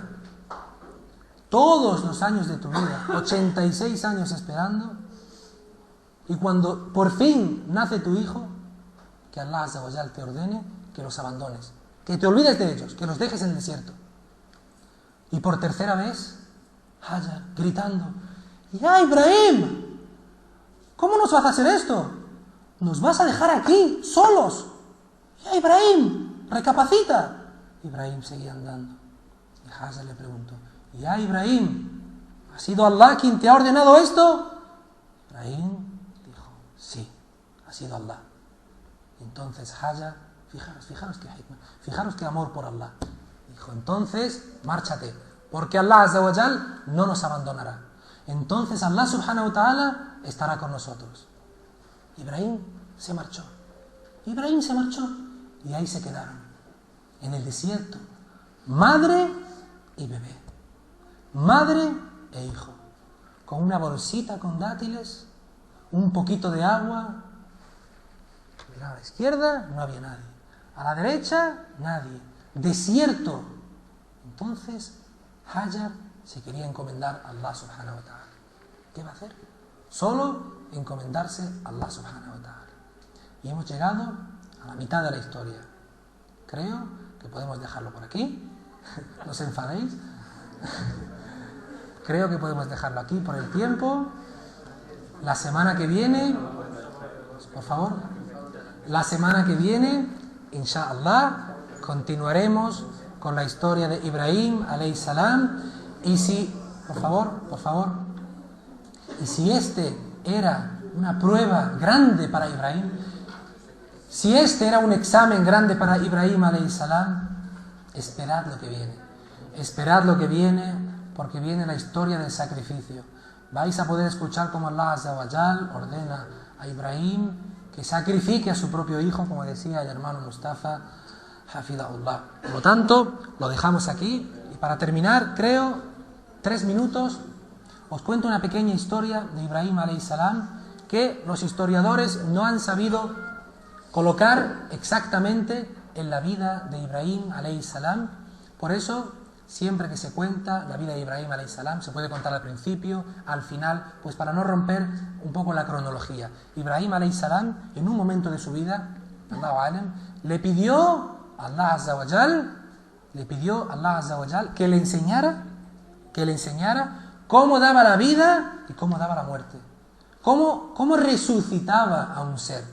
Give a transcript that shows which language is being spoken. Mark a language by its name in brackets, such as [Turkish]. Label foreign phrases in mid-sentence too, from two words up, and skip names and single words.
[Spanish] Todos los años de tu vida, 86 años esperando, y cuando por fin nace tu hijo, que [Arabic] الله عز وجل [Spanish] te ordene que los abandones, que te olvides de ellos, que los dejes en el desierto. Y por tercera vez, Hajar gritando: ¡Ya, Ibrahim! ¿Cómo nos vas a hacer esto? ¿Nos vas a dejar aquí, solos? ¡Ya, Ibrahim! ¡Recapacita! Ibrahim seguía andando. Y Hajar le preguntó: ¡Ya, Ibrahim! ¿Ha sido Allah quien te ha ordenado esto? Ibrahim dijo: sí, ha sido Allah. Y entonces Hajar, fijaros qué hikmah, fijaros qué amor por Allah. Dijo: entonces, márchate, porque [Arabic] الله عز وجل [Spanish] no nos abandonará. Entonces [Arabic] الله سبحانه وتعالى [Spanish] estará con nosotros. Ibrahim se marchó. Y ahí se quedaron, en el desierto, madre y bebé, madre e hijo, con una bolsita con dátiles, un poquito de agua. Mira, a la izquierda no había nadie, a la derecha nadie, desierto. Entonces Hajar se quería encomendar a [Arabic] الله سبحانه وتعالى. [Spanish] ¿Qué va a hacer? Solo encomendarse a [Arabic] الله سبحانه وتعالى. [Spanish] Y hemos llegado a la mitad de la historia. Creo que podemos dejarlo por aquí. No os enfadéis. Creo que podemos dejarlo aquí por el tiempo. La semana que viene, por favor, la semana que viene, inshallah, continuaremos con la historia de Ibrahim [Arabic] عليه السلام. [Spanish] Y si, por favor, y si este era una prueba grande para Ibrahim, si este era un examen grande para Ibrahim [Arabic] عليه السلام, [Spanish] esperad lo que viene, porque viene la historia del sacrificio. Vais a poder escuchar cómo [Arabic] الله عز وجل [Spanish] ordena a Ibrahim que sacrifique a su propio hijo, como decía el hermano Mustafa Hafidahullah. Por lo tanto, lo dejamos aquí. Y para terminar, creo, 3 minutos, os cuento una pequeña historia de Ibrahim [Arabic] عليه السلام [Spanish] que los historiadores no han sabido colocar exactamente en la vida de Ibrahim [Arabic] عليه السلام. [Spanish] Por eso, siempre que se cuenta la vida de Ibrahim [Arabic] عليه السلام, [Spanish] se puede contar al principio, al final, pues para no romper un poco la cronología. [Arabic] Ibrahim عليه السلام, [Spanish] en un momento de su vida, [Arabic] الله أعلم, [Spanish] le pidió a [Arabic] الله عز وجل [Spanish] le pidió a [Arabic] الله عز وجل [Spanish] que le enseñara cómo daba la vida y cómo daba la muerte. Cómo resucitaba a un ser.